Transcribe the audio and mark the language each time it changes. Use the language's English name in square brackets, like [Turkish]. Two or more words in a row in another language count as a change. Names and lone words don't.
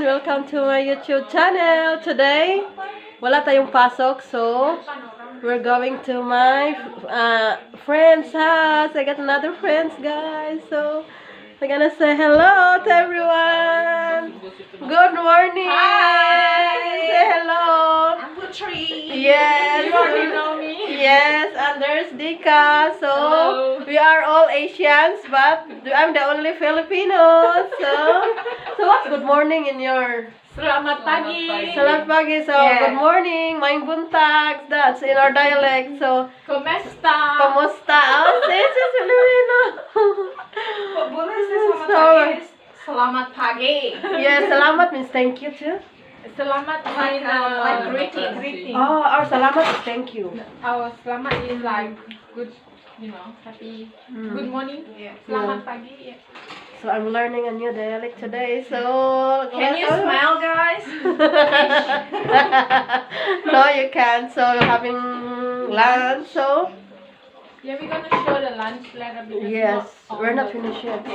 [English] Welcome to my YouTube channel. Today, [Filipino] wala tayong pasok, [English] so we're going to my friend's house. I got another friends, guys. So we're gonna say hello to everyone. Good morning. Hi. Say hello. I'm Putri. Yes. You already know me. Yes, and there's Dika. So Hello. we are all Asians, but I'm the only Filipino. So what's good morning in your? [Indonesian] Selamat pagi. Selamat pagi. [English] So Yeah. good morning, [Cebuano] maing buntag. [English] That's in our dialect. So Kumusta? kamusta? Oh, this is Filipino. [Indonesian] Boleh sih selamat [English] So, [Indonesian] pagi. Selamat pagi. [English] yeah, salamat means thank you too. Selamat like greeting. Oh, our salamat is thank you. Our selamat is like good, happy. Good morning. [Indonesian] Selamat pagi. [English] Yeah. So I'm learning a new dialect today. So Can you smile, guys? No, you can't. So we're having lunch. So Yeah, we're gonna show the lunch later because yes, we're not all finished yet.